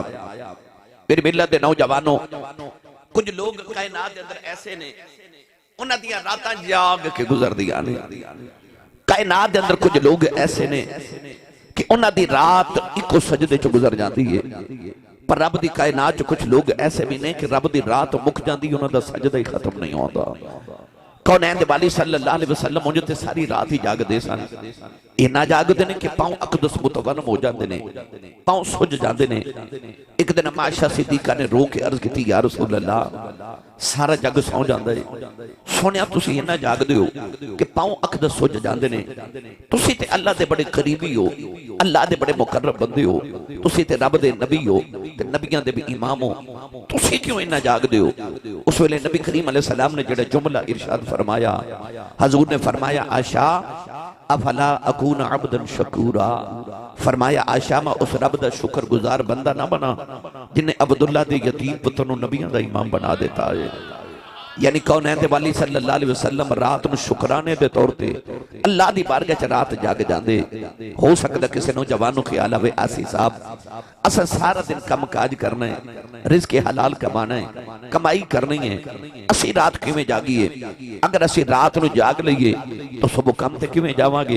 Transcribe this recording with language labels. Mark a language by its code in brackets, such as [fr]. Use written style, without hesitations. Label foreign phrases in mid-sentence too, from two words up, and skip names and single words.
[pa] میری ملت دے نوجواناں کچھ لوگ کائنات دے اندر ایسے نے اوہناں دیاں راتاں جاگ کے گزردیاں نے. کائنات دے اندر کچھ لوگ ایسے نے کہ اوہناں دی رات اکو سجدے چ گزر جاتی ہے، پر رب دی کائنات چ کچھ لوگ ایسے بھی نے کہ رب دی رات مک جاتی اوہناں دا سجدہ ہی ختم نہیں ہوتا. کونین دے والی [ar] صلى الله عليه وسلم [pa] مجھے تے ساری رات ہی جاگدے سن. اینا جاگدے نے کہ پاؤں اقدس متورم ہو جاتے نے، پاؤں سج جاتے نے. ایک دن عائشہ صدیقہ نے رو کے عرض کی [ar] يا رسول الله [pa] سارا جگ سو جاتا ہے، سنیا تسی اینا جاگدے ہو کہ پاؤں اقدس سج جاتے نے. تسی تے اللہ دے بڑے قریبی ہو، اللہ دے بڑے مقرب بندے ہو، تسی تے رب دے نبی ہو تے نبیاں دے بھی امام ہو، تسی کیوں اینا جاگدے ہو? اس ویلے نبی کریم [ar] عليه السلام [pa] نے جیہڑا جملہ ارشاد فرمایا، حضور نے فرمایا عائشہ [ar] أفلا أكون عبدا شكورا. [pa] فرمایا عائشہ میں اس رب دا شکرگزار بندہ نہ بنا جنہیں عبداللہ دے یتیم پتر نوں نبیاں دا امام بنا دیتا ہے. یعنی کونین دے والی [ar] صلى الله عليه وسلم [pa] رات نوں شکرانے دے طور تے اللہ دی بارگاہ چ رات جگ جاندے. ہو سکدا کسی نوجوان نوں خیال آوے آسی صاحب اساں سارا دن کم کاج کرنا ہے، رزق حلال کمانا ہے، کمائی کرنی ہے، اسی رات کویں جاگیے? اگر اسی رات نوں جاگ لیے تو صبح کم تے کویں جاواں گے?